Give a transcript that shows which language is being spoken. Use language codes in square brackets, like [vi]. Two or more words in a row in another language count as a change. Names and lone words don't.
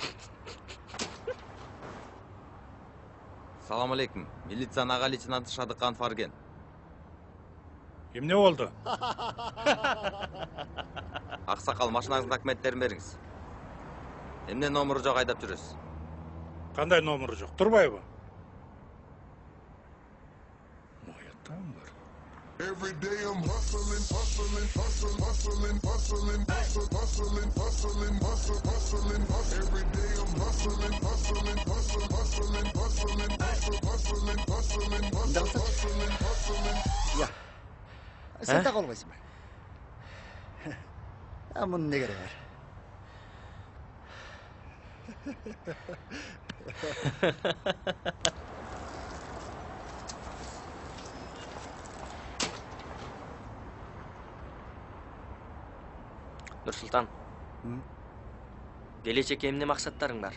[ky] Салам алейкум. Милиция аға лейтенанты Шадыкан Фарген. Эмне болду? Аксакал, машинаңыздын документтерин бериңиз. Эмне номеру жок айдап жүрөсүз? Кандай номеру жок? Турбайбы? [en] Every day I'm hustling, hustling, hustling, hustling, hustling, hustling, hustling, hustling, hustling, hustling. Every day I'm hustling, hustling, hustling, hustling, hustling, hustling, hustling, hustling, hustling. [tr] Ya. Sen de kalmaysın be. Aman ne gereği var? [ky] Нурсултан. Келечекке эмне максаттарың бар?